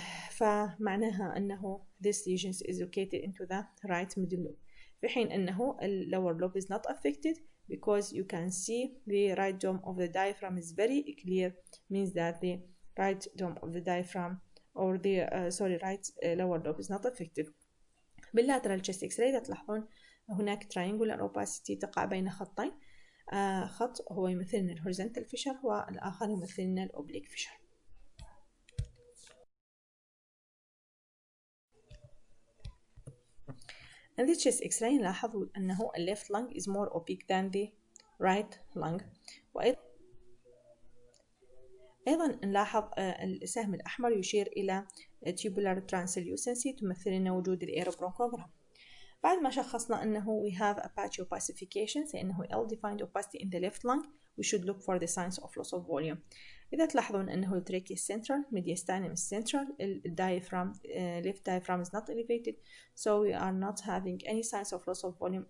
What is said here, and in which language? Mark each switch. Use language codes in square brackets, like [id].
[ar] فمعناها أنه [en] this lesion is located into the right middle lobe، [ar] في حين أنه ال [en] lower lobe is not affected because you can see the right dome of the diaphragm is very clear, means that the right dome of the diaphragm or the right lower lobe is not affected. [ar] بالlateral chest X-ray تلاحظون هناك triangular opacity تقع بين خطين، خط هو يمثل لنا horizontal fissure والآخر يمثل لنا oblique fissure. [en] In the chest X-ray [ar] نلاحظ أنه ال [en] left lung is more opaque than the right lung. [ar] أيضا نلاحظ السهم الأحمر يشير إلى tubular translucency، تمثل لنا وجود الإيروبرونكوغرام. بعد ما شخصنا أنه [en] we have a patchy opacification، [ar] لأنه [en] ill-defined opacity in the left lung، we should look for the signs of loss of volume. [ar] إذا تلاحظون أنه التراكي [en] central، mediastinum is central، diaphragm left diaphragm is not elevated، so we are not having any signs of loss of volume.